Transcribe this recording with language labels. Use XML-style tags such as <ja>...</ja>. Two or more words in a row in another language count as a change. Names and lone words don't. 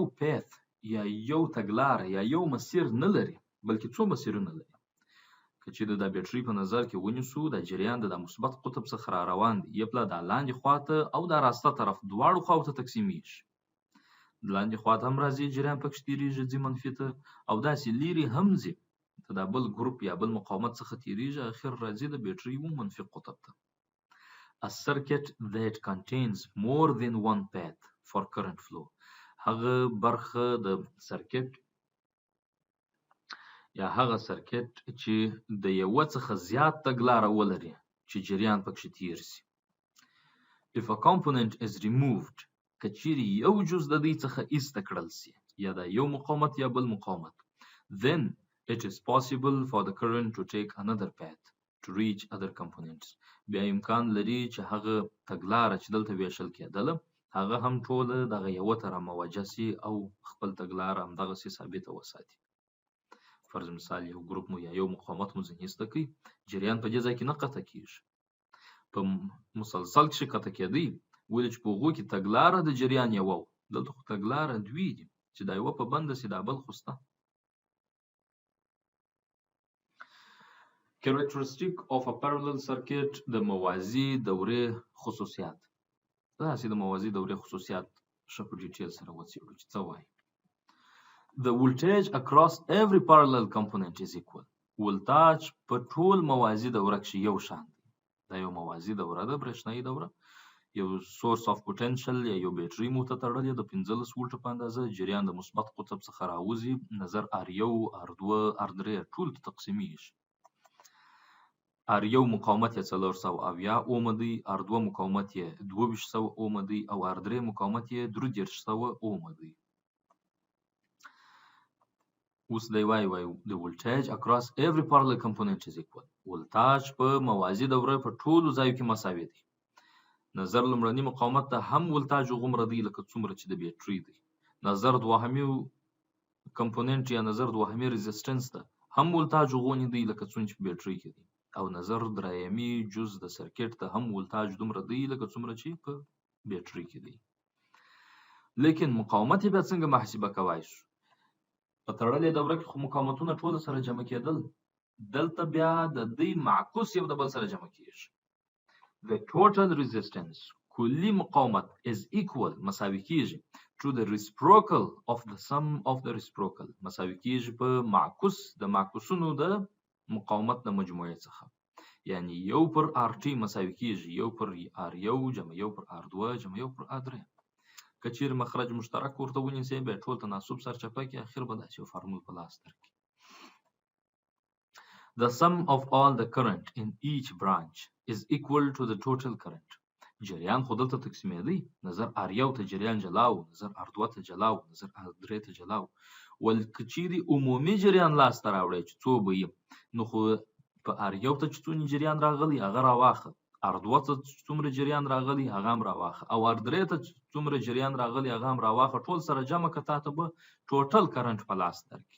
<ps>پیث یا یو تګلاره یا یو مسیر نه لري بلکې څو مسیرونه لري که چې د بیټرۍ په نظر کې ونیسو د جریان د مثبت قطب څخه را روان دی یو پله د لاندې خواته او د راسته طرف دواړو خواو ته تقسیمیږي د لاندې خواته هم راځي جریان پکې تیریږي ځي منفي ته او داسې لیرې هم ځي د بل ګروپ یا بل مقاومت څخه تیریږي اخر راځي د بیټرۍ منفي قطب ته.</ps> <en>A circuit that contains more than one path for current flow</en> <ps>هغه برخه د سرکټ یا هغه سرکټ چې د یو څخه زیات تګلاره ولري چې جریان پکې تیر شي.</ps> <en>If a component is removed</en> <ps>کچيري یو جز د دې څخه ایسته کړل شي یا د یو مقاومت یا بل مقاومت</ps> <en>then it is possible for the current to take another path to reach other components</en> <ps>بیا امکان لري چې هغه تګلاره چې دلته ویشل کېدله هغه هم ټوله دغه یو تر موجه سي او خپل تګلاره هم دغه سي ثابته وساتي. فرض مثال یو ګروپ مو یا یو مقاومت مو ځینېسته کوي جریان په دې ځای کې نه قطع کیږي په مسلسل کې قطع کېدی ولې چې په هغو کې تګلاره د جریان یو دلته خو تګلاره دوی دي چې دا یو په بنده سي دا بل خو سته.</ps> <en>Characteristic of a parallel circuit</en> <ps>د موازي دورې خصوصیات داسې د موازي دورې خصوصیات ښه په ډیټیل سره وڅېړو چې څه وایي.</ps> <en>The voltage across every parallel component is equal</en> <ps>ولتاج په ټول موازي دوره کې یو شان دی دا یو موازي دوره ده برېښنایي دوره یو</ps> <en>source of potential</en> <ps>یا یو بیټرۍ مو ته تړلې د 15 ولټه په اندازه جریان د مثبت قطب څخه راوځي نظر R1 R2 R3 ټول تقسیمیږي R1 مقاومت یې 470 اوم دی R2 مقاومت یې 2200 اوم دی او R3 مقاومت یې 3300 اوم دی. اوس دی وایي</ps> <en>the voltage across every parallel component is equal</en> <ps>ولتاج په موازي دوره په ټولو ځایو کې مساوي دی نظر لومړني مقاومت ته هم ولتاج غومره دی لکه څومره چې د بیټرۍ دی نظر دوهمي کمپوننټ یا نظر دوهمي ريزिस्ټنس ته هم ولتاج غونې دی لکه څومره چې بیټرۍ کې دی، او نظر درایمي جز د سرکټ ته هم ولتاج دومره دی لکه څومره چې په بیټرۍ کې دی. لیکن مقاومت بیا څنګه محاسبه کوای شو؟ په تړلې دوره کې خو مقاومتونه ټول سره جمع کېدل، دلته بیا د دې معکوس یو د بل سره جمع کېږي.</ps> <en>The total resistance</en> <ps>کلی مقاومت</ps> <en>is equal</en> <ps>مساوي کېږي</ps> <en>to the reciprocal of the sum of the reciprocal</en> <ps>مساوي کېږي په معکوس د معکوسونو د مقاومت د مجموعې څخه، یعنی یو پر RT مساوي کېږي یو پر R1 جمع یو پر R2 جمع یو پر R3. که چیرې مخرج مشترک ورته ونیسئ بیا ټول تناسب سرچپه کړئ، اخر به داسې یو فارمول په لاس درکړي.</ps> <en>The sum of all the current in each branch is equal to the total current.</en> <ps>جریان خو دلته تقسیمېدی، نظر R1 ته جریان جلاو، نظر R2 ته جلاو، نظر R3 ته جلاو. ول که چیرې عمومي جریان لاس ته راوړی چې څو به یې، نو خو په R1 ته چې څونه جریان راغلی هغه راواخه، R2 ته څومره جریان راغلی هغه هم راواخه، او R3 ته څومره جریان راغلی هغه هم راواخه، ټول سره جمع که تا ته به</ps> <en>total current</en> <ps>په لاس درکړي.</ps>